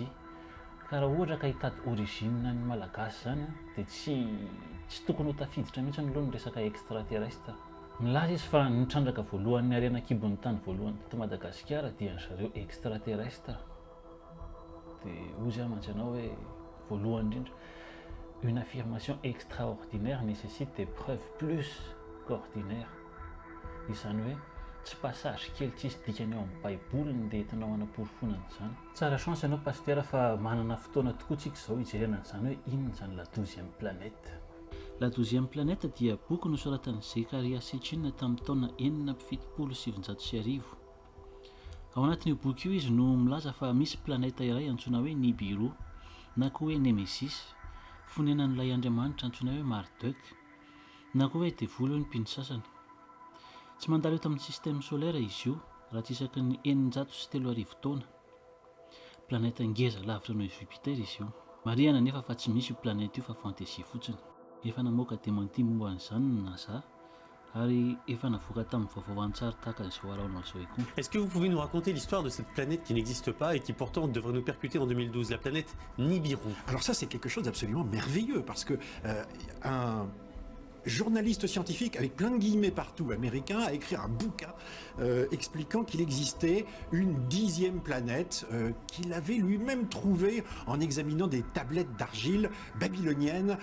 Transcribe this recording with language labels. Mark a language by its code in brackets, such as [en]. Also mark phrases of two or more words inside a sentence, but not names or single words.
[mg] Ka raha ohatra ka hitady origine ny malagasy izany dia tsy tokony ho tafiditra mihitsy aloha ny resaka extraterrestre. Milaza izy fa ny trandraka voalohany harena kibon'ny tany voalohany teto Madagasikara dia ny zareo extraterrestre. Dia hoy zay mantsy anao hoe voalohany indrindra, [fr] une affirmation extraordinaire nécessite des preuves plus qu'ordinaires. [mg] Izany hoe tsy passage kely tsisy dikany ao amin'ny baiboliny dia entinao hanamporofona izany. Tsara chance ianao Pasitera fa manana fotoana tokoa tsika izao hijerena izany hoe inona izany la 12e planète. La 12e planète dia boky nosoratan'i Zekaria Sitchin tamin'ny taona 1970. Ao anatin'io boky io izy no milaza fa misy planète iray antsoina hoe Nibiru na koa hoe Nemesis, fonenan'ilay Andriamanitra antsoina hoe Marduk, na koa hoe devoly ny mpino sasany. Tsy mandalo eto amin'ny [fr] système solaire [mg] izy io raha tsy isaky ny 903 taona. Planète ngeza lavitra noho Jupiter izy io. Marihana nefa fa tsy misy io planète io fa fantaisie fotsiny. Efa namoaka démenti momba an'izany ny NASA ary efa navoaka tamin'ny vaovao an-tsary tahaka izao araona izao ihany koa. [fr] Est-ce que vous pouvez nous raconter l'histoire de cette planète qui n'existe pas et qui pourtant devrait nous percuter en 2012, la planète Nibiru? Alors ça, c'est quelque chose d'absolument merveilleux, parce que un journaliste scientifique, avec plein de guillemets partout, américain, a écrit un bouquin expliquant qu'il existait une 10e planète qu'il avait lui-même trouvée en examinant des tablettes d'argile babyloniennes.